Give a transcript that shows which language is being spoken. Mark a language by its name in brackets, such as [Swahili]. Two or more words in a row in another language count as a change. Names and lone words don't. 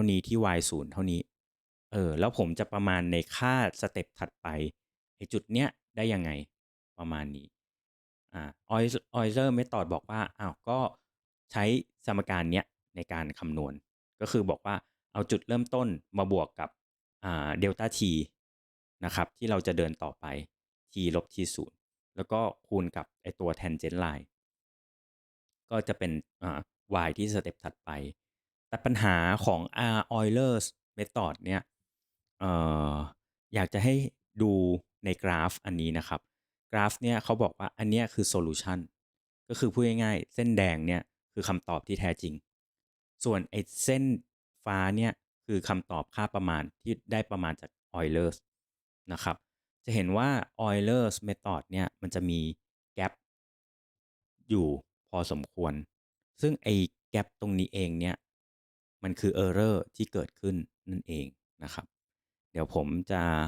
[Thai] นี้ที่ y ศูนย์เท่านี้ แล้วผมจะประมาณในค่าสเต็ปถัดไปไอ้จุดเนี้ยได้ยังไงประมาณนี้ Euler Method บอกว่าก็ใช้สมการเนี้ยในการคำนวณก็คือบอก ว่าเอาจุดเริ่มต้นมาบวกกับเดลต้า t นะครับที่เราจะเดินต่อไป t ลบ t ศูนย์แล้วก็คูณกับไอตัว tangent line ก็จะเป็นy ที่สเต็ปถัดไปแต่ปัญหาของ Euler's Method เนี่ยเอ่ออยากจะให้ดูในกราฟ อันนี้นะครับกราฟเนี่ยเขาบอกว่าอันเนี้ยคือโซลูชันก็คือพูดง่ายๆเส้นแดงเนี่ยคือคำตอบที่แท้จริงส่วนไอ้เส้นฟ้าเนี่ยคือคำตอบค่าประมาณที่ได้ประมาณจาก Euler นะครับจะเห็นว่า Euler's Method เนี่ยมันจะมี gap อยู่พอสมควรซึ่งไอ้แกปตรงนี้เองเนี่ยมันคือ error ที่เกิดขึ้นนั่นเองนะครับเดี๋ยวผมจะ